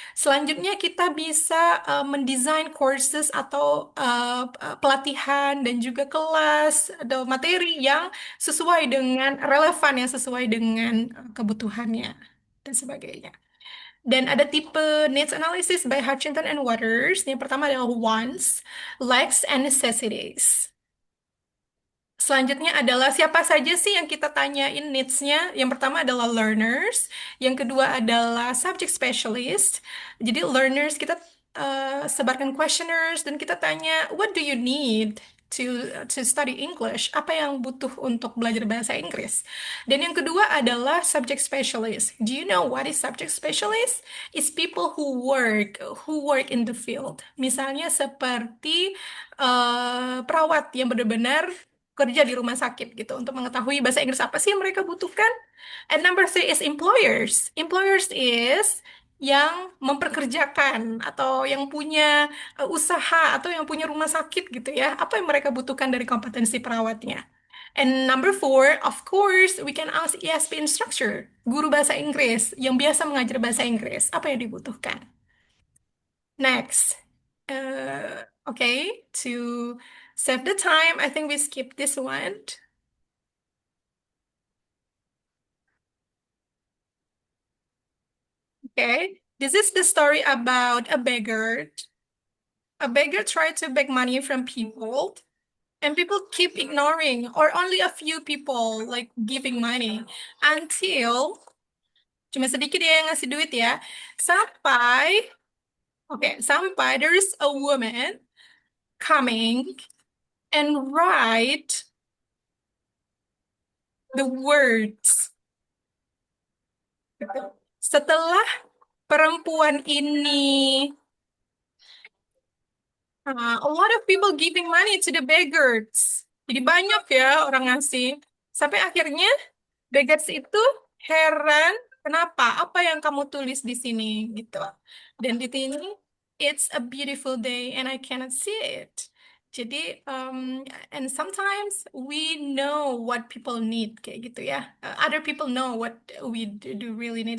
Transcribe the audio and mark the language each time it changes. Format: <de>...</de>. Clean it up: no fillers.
<id>Selanjutnya kita bisa mendesain courses atau pelatihan dan juga kelas atau materi yang sesuai dengan relevan, yang sesuai dengan kebutuhannya dan sebagainya. Dan ada tipe</id> <en>needs analysis by Hutchinson and Waters.</en> <id>Yang pertama adalah</id> <en>wants, likes, and necessities.</en> <id>Selanjutnya adalah siapa saja sih yang kita tanyain needs-nya. Yang pertama adalah learners, yang kedua adalah subject specialist. Jadi learners kita sebarkan questionnaires dan kita tanya,</id> <en>what do you need to study English?</en> <id>Apa yang butuh untuk belajar bahasa Inggris? Dan yang kedua adalah subject specialist.</id> <en>Do you know what is subject specialist? It's people who work in the field.</en> <id>Misalnya seperti perawat yang benar-benar kerja di rumah sakit gitu untuk mengetahui bahasa Inggris apa sih yang mereka butuhkan.</id> <en>And number three is employers.</en> <id>Employers is yang memperkerjakan atau yang punya usaha atau yang punya rumah sakit gitu ya. Apa yang mereka butuhkan dari kompetensi perawatnya.</id> <en>And number four, of course, we can ask ESP instructor,</en> <id>guru bahasa Inggris yang biasa mengajar bahasa Inggris. Apa yang dibutuhkan? Next.</id> <en>Okay, to save the time, I think we skip this one. Okay, this is the story about a beggar. A beggar tried to beg money from people, and people keep ignoring, or only a few people like giving money until</en> <id>cuma sedikit dia yang ngasih duit ya. Sampai</id> <en>there is a woman coming and write the words.</en> <id>Setelah perempuan ini,</id> <en>a lot of people giving money to the beggars.</en> <id>Jadi banyak ya orang ngasih. Sampai akhirnya beggars itu heran, kenapa? Apa yang kamu tulis di sini gitu. Dan di sini,</id> <en>it's a beautiful day and I cannot see it. Jadi, and sometimes we know what people need</en> <id>kayak gitu ya.</id> <en>Other people know what we do really need.</en>